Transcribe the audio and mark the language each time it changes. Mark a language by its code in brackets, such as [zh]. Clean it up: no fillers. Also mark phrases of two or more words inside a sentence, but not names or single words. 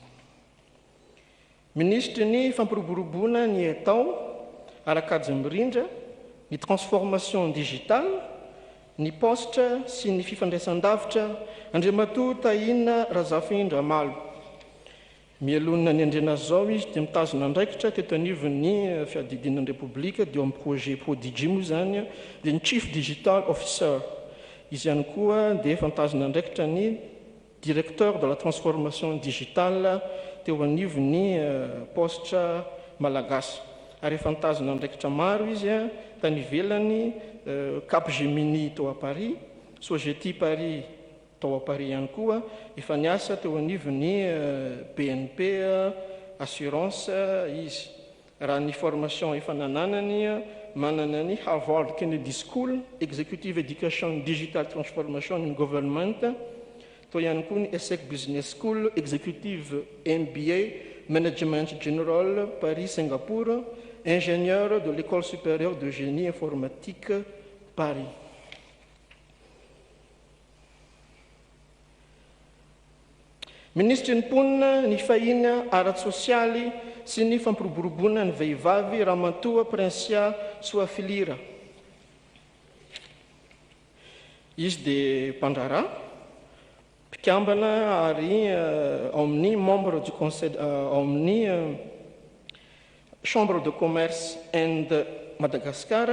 [mg] Ministre ny fampiroboroboana ny atao arak'ajy mirindra, ny [fr] transformation digitale, [mg] ny poste sy ny fifandraisan-davitra, Andriamatoa Tahina Razafindra Malo. Mielonina ny andrena zao izy dia mitazona andraikitra teto anivon'ny fiadidinan'ny République dia amin'ny projet Prodigy moa zany dia ny [en] Chief Digital Officer. [mg] Izy ihany koa dia efa mitazona andraikitra ny [fr] directeur de la transformation digitale [mg] teo anivon'ny poste malagasy. Ary efa mitazona andraikitra maro izy tany ivelany Capgemini tao [fr] à Paris, [mg] Sogeti Paris tao [fr] à Paris [mg] ihany koa, efa niasa teo anivon'ny BNP assurance izy. Raha ny formation efa nananany, manana ny Harvard Kennedy School, Executive Education Digital Transformation in Government, tao ihany koa ny ESSEC Business School, Executive MBA Management General Paris Singapour, ingénieur de l'École supérieure de génie informatique Paris. Ministry ny mponina ny fahina ara-tsosialy sy ny fampiroboroboana ny vehivavy Ramatoa Prinsia Soafilira. Izy dia mpandrara, mpikambana ary ao amin'ny [fr] membre du conseil [mg] ao amin'ny [fr] chambre de commerce [mg] Inde Madagascar.